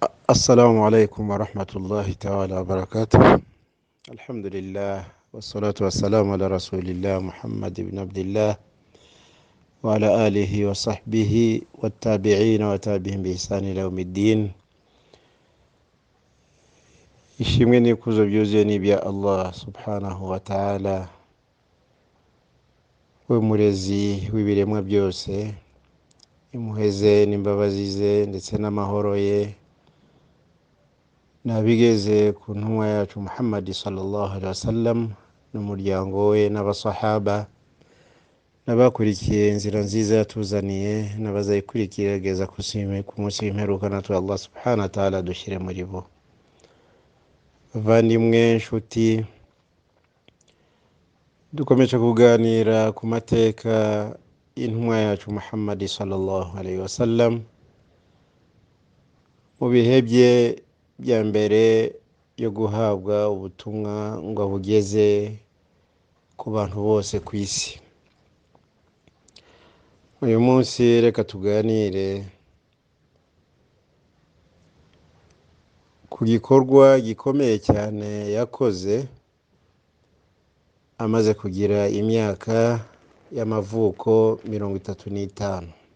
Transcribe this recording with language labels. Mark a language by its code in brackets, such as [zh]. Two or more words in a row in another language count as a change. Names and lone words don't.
[ar] السلام عليكم ورحمة الله تعالى وبركاته. الحمد لله والصلاة والسلام على رسول الله محمد بن عبد الله وعلى آله وصحبه والتابعين وتابعهم بإحسان إلى يوم الدين. [rw] ishimwe n'ikuzo byuzuye ni ibya Allah [ar] سبحانه وتعالى, [rw] we murezi w'ibiremwa byose, impuhwe ze n'imbabazi ze ndetse n'amahoro ye nabigeze ku ntumwa yacu Muhammad [ar] صلى الله عليه وسلم [rw] n'umuryango we n'abasahaba n'abakurikiye inzira nziza yatuzaniye n'abazayikurikira ku munsi w'imperuka. natwe Allah [ar] سبحانه وتعالى [rw] dushyire muri bo. Bavandimwe, nshuti, dukomeje kuganira ku mateka y'intumwa yacu Muhammad [ar] صلى الله عليه وسلم [rw] mu bihe bye bya mbere yo guhabwa ubutumwa ngo abugeze ku bantu bose ku isi. Uyu munsi reka tuganire ku gikorwa gikomeye cyane yakoze amaze kugira imyaka y'amavuko 35.